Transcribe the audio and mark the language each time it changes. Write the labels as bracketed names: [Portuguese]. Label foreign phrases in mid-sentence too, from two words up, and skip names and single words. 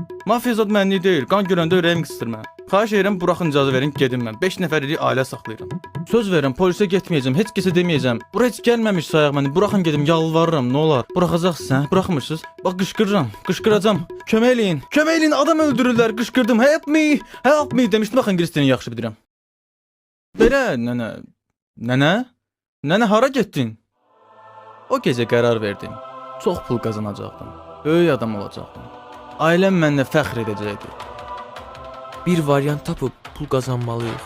[Azerbaijani] Mafiya zad mənlik deyil. Qan görəndə ürəyim qısır mən. Xahiş edirəm, buraxın icazə verin, gedim mən. 5 nəfərlik ailə saxlayıram. Söz verirəm, polisə getməyəcəm, heç kəsə deməyəcəm. Bura heç gəlməmiş sayaq məni. Buraxın gedim, yalvarıram, nə olar? Buraxacaqsınız, hə? Buraxmırsınız? Bax qışqırıram, qışqıracam. Kömək eləyin. Kömək eləyin, adam öldürürlər. Qışqırdım. [English] Help me, help me [Azerbaijani] demişdim. Baxın ingiliscəni yaxşı bilirəm. Belə nənə. Nənə? Nənə hara getdin? O gecə qərar verdim. Çox pul qazanacaqdım. Böyük adam olacaqdım. Ailəm mənlə fəxr edəcəkdi. Bir variant tapıb pul qazanmalıyıq.